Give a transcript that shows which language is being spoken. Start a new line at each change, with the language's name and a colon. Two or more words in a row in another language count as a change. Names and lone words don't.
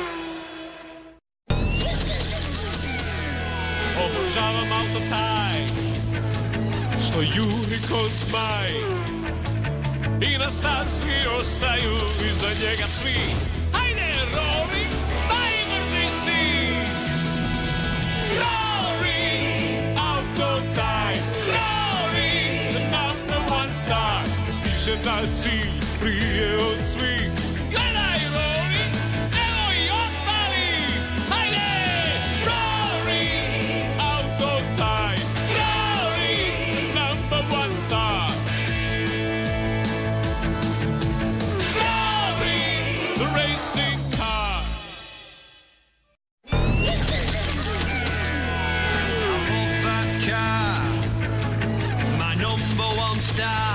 Croatian: Obožavam auto taj što juri kod zmaj i na stazi ostaju iza njega svi. Hajde Rory, najbrži si. Rory, auto taj.
English: Rory, the number one star.
Croatian: Stiže na cilj prije od svih. Gledaj Rory, evo i ostali. Hajde Rory, auto taj.
English: Rory, number one star. Rory, the racing car. I love that car, my number one star.